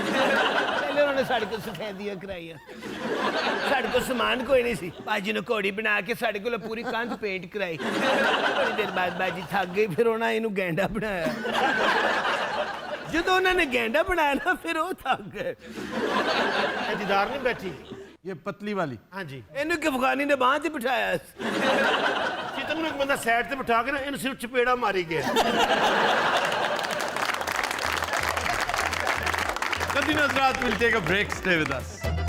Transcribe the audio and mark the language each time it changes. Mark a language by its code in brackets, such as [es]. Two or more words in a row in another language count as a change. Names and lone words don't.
[pa] ਪਹਿਲੇ ਉਹਨਾਂ ਨੇ ਸਾਡੇ ਕੋਲ ਸਫੈਦੀਆਂ ਕਰਾਈਆਂ, ਸਾਡੇ ਕੋਲ ਸਮਾਨ ਕੋਈ ਨਹੀਂ ਸੀ। ਬਾਜੀ ਨੂੰ ਘੋੜੀ ਬਣਾ ਕੇ ਸਾਡੇ ਕੋਲ ਪੂਰੀ ਕੰਧ ਪੇਂਟ ਕਰਾਈ। ਥੋੜੀ ਦੇਰ ਬਾਅਦ ਬਾਜੀ ਥੱਕ ਗਈ, ਫਿਰ ਉਹਨਾਂ ਇਹਨੂੰ ਗੈਂਡਾ ਬਣਾਇਆ। ਜਦੋਂ ਉਹਨਾਂ ਨੇ ਗੈਂਡਾ ਬਣਾਇਆ ਨਾ, ਫਿਰ ਉਹ ਥੱਕ ਗਏ। ਇਹ ਦੀਦਾਰ ਨਹੀਂ ਬੈਠੀ। [hi] ये पतली वाली। [pa] ਹਾਂਜੀ। ਇਹਨੂੰ ਇੱਕ ਅਫਗਾਨੀ ਨੇ ਬਾਂਹ ਤੇ ਬਿਠਾਇਆ ਸੀ। ਚਿਤਨ ਨੂੰ ਇੱਕ ਬੰਦਾ ਸਾਈਡ ਤੇ ਬਿਠਾ ਕੇ ਨਾ ਇਹਨੂੰ ਸਿਰਫ ਚਪੇੜਾ ਮਾਰੀ ਗਿਆ। [en] Continue, Hazrat. We'll take a break. Stay with us.